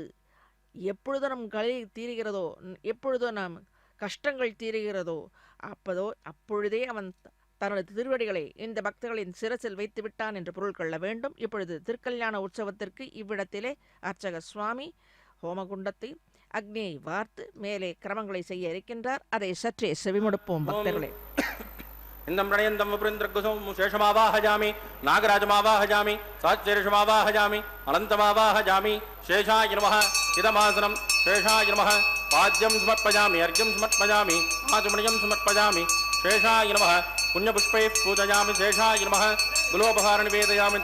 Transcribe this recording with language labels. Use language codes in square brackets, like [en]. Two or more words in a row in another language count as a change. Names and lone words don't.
[ta] எப்பொழுது நம் கலை தீருகிறதோ, எப்பொழுதோ நாம் கஷ்டங்கள் தீருகிறதோ அப்பொழுதே அவன் தனது திருவடிகளை இந்த பக்தர்களின் சிரசில் வைத்து விட்டான் என்று பொருள் கொள்ள வேண்டும். இப்பொழுது திருக்கல்யாண உற்சவத்திற்கு இவ்விடத்திலே அர்ச்சக சுவாமி ஹோமகுண்டத்தை அக்னியை வார்த்து மேலே கிரமங்களை செய்ய இருக்கின்றார். அதை சற்றே செவிமடுப்போம் பக்தர்களே. [sa] इंदं प्रणयन्तं वपुरिन्द्रगुसं शेषमावाहयामि नागराजमावाहयामि साच्चेषमावाहयामि अनन्तमावाहयामि शेषाय नमः इदमासनं शेषाय नमः पाद्यं समर्पयामि अर्घ्यं समर्पयामि आचमनीयं समर्पयामि शेषाय नमः पुण्यपुष्पैः पूजयामि शेषाय नमः गुलोपहार निवेदयामि